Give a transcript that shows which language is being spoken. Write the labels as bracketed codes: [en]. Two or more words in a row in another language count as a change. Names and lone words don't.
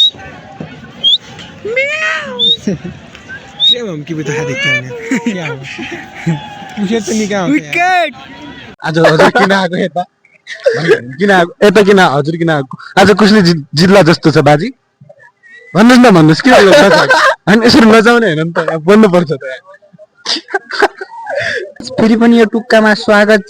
[hi] सेम हम की भी तो है देखते हैं क्या हो विकेट तो निकाल विकेट। [ne] आज हजुर किन आएको यता? किन आएको यता? किन हजुर किन आएको? आज कसले जित्ला जस्तो छ बाजी? भन्नुहोस् न, भन्नुहोस् किन अनि यसरी नजाउने होइन नि त, बोल्नुपर्छ त। फेरि पनि यो टुक्कामा स्वागत छ।